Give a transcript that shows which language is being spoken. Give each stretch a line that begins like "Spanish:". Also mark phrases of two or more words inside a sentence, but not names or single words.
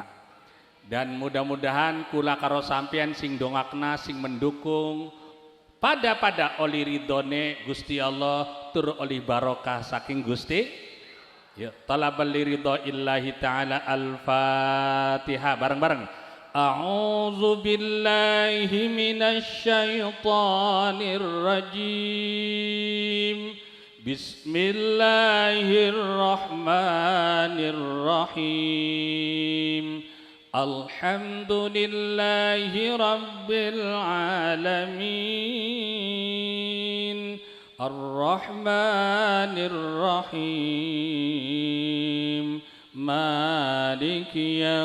Indonesian: Dan mudah-mudahan
Javanese: kula karo sampean sing dongakna sing mendukung pada oli ridhone Gusti Allah tur oli barokah saking Gusti.
Arabic: يا، طلبا لرضا الله تعالى.
Javanese: Al-Fatihah bareng-bareng.
Arabic: أعوذ بالله من الشيطان الرجيم. بسم الله الرحمن الرحيم. الحمد لله رب العالمين الرحمن الرحيم مالك